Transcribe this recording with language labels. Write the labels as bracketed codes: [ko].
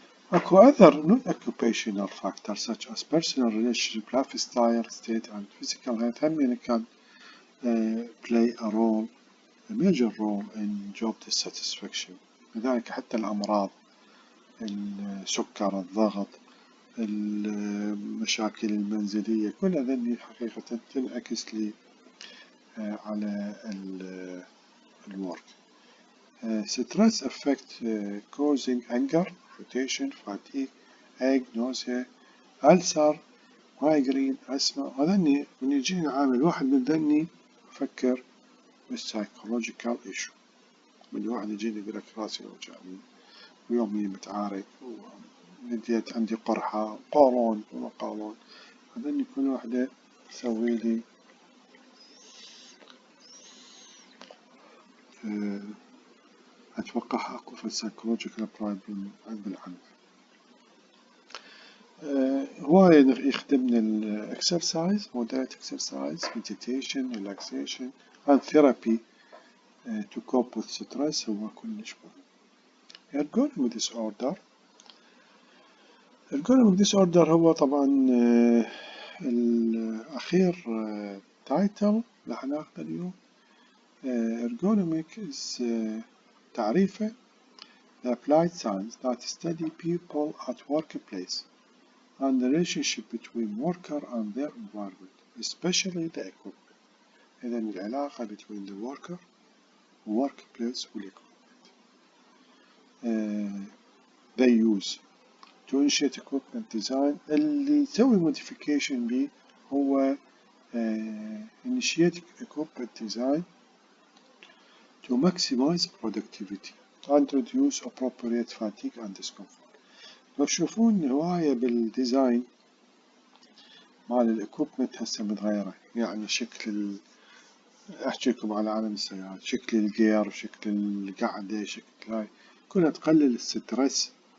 [en] Echo other non-occupational factors such as personal relationship, lifestyle, state and physical health هم can play a major role in job dissatisfaction. [ar] لذلك حتى الأمراض، السكر، الضغط، المشاكل المنزلية، كل هذني حقيقة تنعكس لي على الورك. [en] Stress affect causing anger, irritation, fatigue, ache, nausea, ulcer, migraine, asthma. [ar] هذني من يجيني عامل واحد من ذني أفكر بالسايكولوجيكال ايشو. من واحد يجيني يقول لك راسي وجعني ويومي متعارك ونديت عندي قرحة قولون وما قولون، هذني كل واحدة تسوي لي أتوقع أكو في السايكولوجيكال بروبلم بالعمل. هواية يخدمنا الإكسرسايز، [en] moderate exercise, meditation, relaxation and therapy to cope with stress [ar] هو كلش مهم. ergonomic disorder، ergonomic disorder هو طبعا الأخير تايتل راح ناخذه اليوم. [en] ergonomic is [ar] تعريفه [en] the applied science that study people at workplace and the relationship between worker and their environment, especially the equipment. [ar] إذا العلاقة [en] between the worker workplace والequipment. They use to initiate equipment design. [ar] اللي يسوي [en] modification [ar] به هو [en] initiate equipment design to maximize productivity and reduce appropriate fatigue and discomfort. [ar] لو تشوفون هواية بالديزاين مال الاكوبمنت هسه متغيرة، يعني شكل احكي لكم على عالم السيارات، شكل الجير، شكل القعدة، شكل هاي كلها تقلل السترس